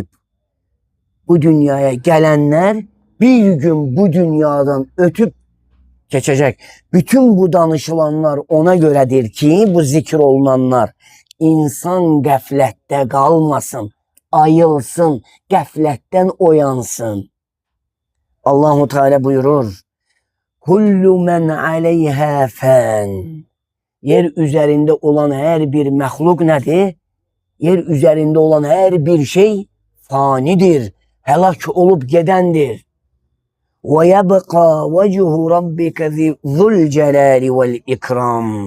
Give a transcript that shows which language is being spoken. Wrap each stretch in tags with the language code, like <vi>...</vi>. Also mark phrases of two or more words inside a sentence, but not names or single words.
<tr>Bu dünyaya gelenler bir gün bu dünyadan ötüp geçecek.</tr> <az>Bütün bu danışılanlar ona göredir ki bu zikir olunanlar insan qəflətdə qalmasın, ayılsın, qəflətdən oyansın.</az> <tr>Allah-u Teala buyurur.</tr> <ar>كل من عليها فان.</ar> <tr>Yer üzerinde olan her bir məxluq nədir? Yer üzerinde olan her bir şey fanidir. Helak olup gidendir.</tr> <ar>ويبقى وجه ربك ذو الجلال والإكرام.</ar>